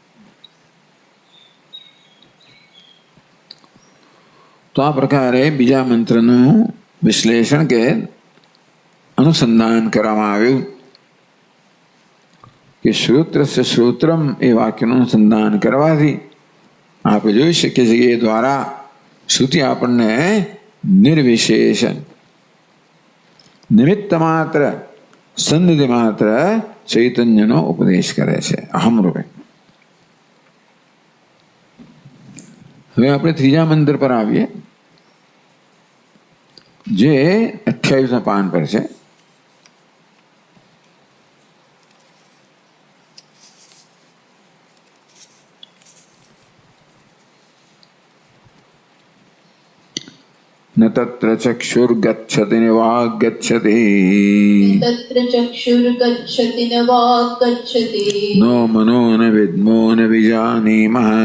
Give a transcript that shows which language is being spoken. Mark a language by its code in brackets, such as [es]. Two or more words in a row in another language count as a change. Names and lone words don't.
[gu] તો આ પ્રકારે બીજા મંત્રનું વિશ્લેષણ કે અનુસંધાન કરવામાં આવ્યું કે શ્રોત્રસ્ય શ્રોત્રમ એ વાક્યનું અનુસંધાન કરવાથી આપણે જોઈ શકીએ છીએ કે એ દ્વારા શ્રુતિ આપણને નિર્વિશેષ નિમિત્ત માત્ર સન્નિધિ માત્ર ચૈતન્યનો ઉપદેશ કરે છે અહમ રૂપે. હવે આપણે ત્રીજા મંત્ર પર આવીએ જે 28મા પાન પર છે. [sa] न तत्र चक्षुर्गच्छति न वाग्गच्छति नो मनो न विद्मो न विजानीमः